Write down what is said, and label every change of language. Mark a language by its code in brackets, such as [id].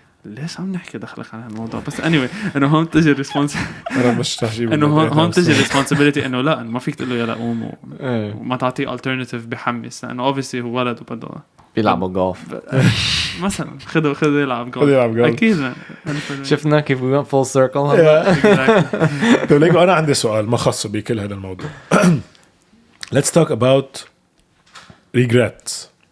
[ar] ليش عم نحكي دخلك على هالموضوع بس [en] anyway [ar] انه هون بتجي responsibility انه هون بتجي responsibility انه لا ما فيك تقول له يلا قوم وما تعطيه alternative بحمس لانه obviously هو ولد وبده بيلعبوا جولف مثلا خذوا يلعب جولف اكيد. شفنا كيف [en] we went full circle. [ar] طيب ليكو انا عندي سؤال ما خاص بكل هذا الموضوع. [en] Let's talk about regrets.